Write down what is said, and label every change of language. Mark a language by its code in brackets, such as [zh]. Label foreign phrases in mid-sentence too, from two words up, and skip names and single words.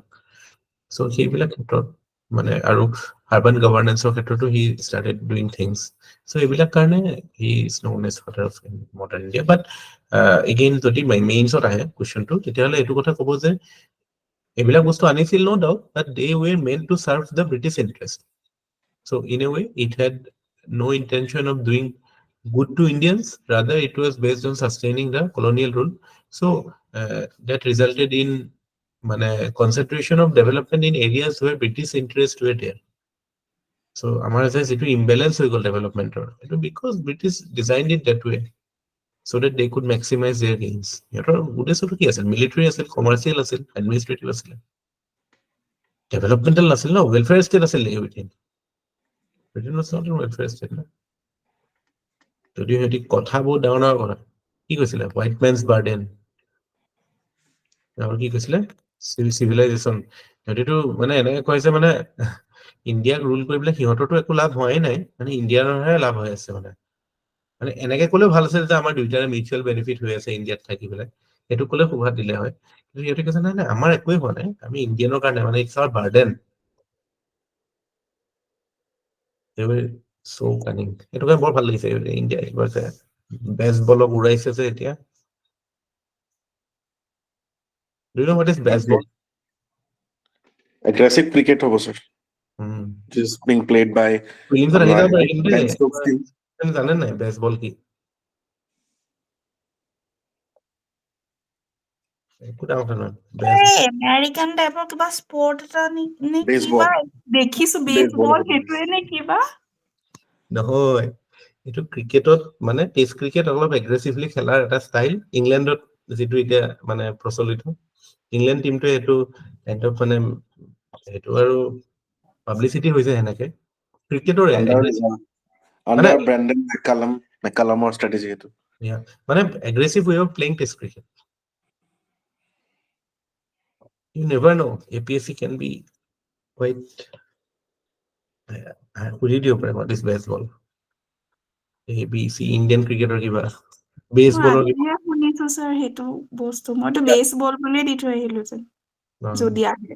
[as] চ' সেইবিলাক ক্ষেত্ৰত মানে আৰু [en] urban governance [as] ক্ষেত্ৰতো [en] he started doing things. চ' [as] এইবিলাক কাৰণে [en] he is known as father of modern India. but again [as] যদি মেইনছত আহে কুৱেশ্যনটো, তেতিয়াহ'লে এইটো কথা ক'ব যে এইবিলাক বস্তু আনিছিল [en] no doubt, but they were meant to serve the British interest. So in a way, it had no intention of doing good to Indians. Rather, it was based on sustaining the colonial rule. So that resulted in concentration of development in areas where British interests were there. So our imbalance with development because British designed it that way so that they could maximize their gains. Military, commercial, administrative, developmental, welfare state. Britain was not a welfare state. [as] যদিও সিহঁতি কথা বহুত ডাঙৰ ডাঙৰ কথা কি কৈছিলে, [en] white man's burden, [as] কি কৈছিলে চিভিলাইজেশ্যন। সিহঁতিটো মানে এনেকে কৈছে মানে ইণ্ডিয়াক ৰুল কৰিবলৈ সিহঁতৰতো একো লাভ হোৱাই নাই, মানে ইণ্ডিয়াৰহে লাভ হৈ আছে। মানে এনেকে ক'লেও ভাল আছিল যে আমাৰ দুইটাৰে [en] mutual benefit [as] হৈ আছে ইণ্ডিয়াত থাকি পেলাই, সেইটো ক'লে সুভাত দিলে হয়। কিন্তু সিহঁতে কৈছে নাই আমাৰ একোৱেই হোৱা নাই, আমি ইণ্ডিয়ানৰ কাৰণে মানে [en] it's our burden. So cunning. [as] এইটো কাৰণে বৰ ভাল লাগিছে ইণ্ডিয়া এইবাৰ যে বেছবলক উৰাইছে যে এতিয়া। [en] Do you know what is baseball? Aggressive cricket [as] হ'ব স্যাৰ, [en] which is being played by [as] ফিল্মছত আহি যাব পাৰে [en] Ben Stokes team. [as] কিন্তু জানে নাই বেছবল কি? একো ডাঙৰ কথা নহয়। আমেৰিকান টাইপৰ কিবা স্পৰ্ট এটা নে Baseball. কিবা দেখিছো, Baseball বেছবল হ'ব। সেইটোৱে নে কিবা? নহয়, এইটো ক্ৰিকেটত [en] test cricket [as] অলপ এগ্ৰেছিভলি খেলাৰ এটা ষ্টাইল, ইংলেণ্ডত যিটো এতিয়া প্ৰচলিত। ইংলেণ্ড টিমটোৱে এইটো [en] kind of [as] মানে সেইটো আৰু পাব্লিচিটি হৈছে সেনেকে ক্ৰিকেটৰ আণ্ডাৰ ব্ৰেণ্ডন মেকালামৰ ষ্ট্ৰেটেজি এইটো [en] মানে aggressive way of playing test cricket you never know APSC can be quite [as] সুধি দিব পাৰে [en] what is baseball ABC [as] ইণ্ডিয়ান ক্ৰিকেটৰ কিবা বেছবলৰ কিবা আজিহে শুনিছো ছাৰ সেইটো বস্তু মইতো বেছবল বুলিয়ে দি থৈ আহিলো যে যদি আহে